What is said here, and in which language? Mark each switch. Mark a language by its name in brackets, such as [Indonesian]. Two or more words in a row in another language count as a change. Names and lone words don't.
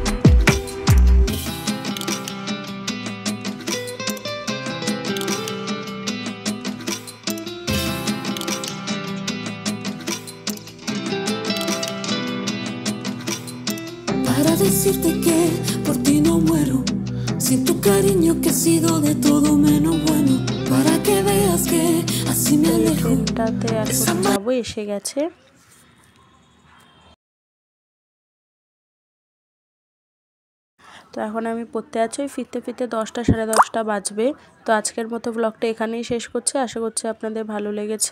[Spanish] Para decirte que por ti no muero, sin tu cariño que ha sido de todo menos bueno, para que veas que así me alejo. [Bangla] ট্রেনটাতে এখন যাবো, এসে গেছে। তো এখন আমি পড়তে আছি, ফিরতে ফিরতে 10টা সাড়ে 10টা বাজবে। তো আজকের মতো ব্লগটা এখানেই শেষ করছি। আশা করছি আপনাদের ভালো লেগেছে।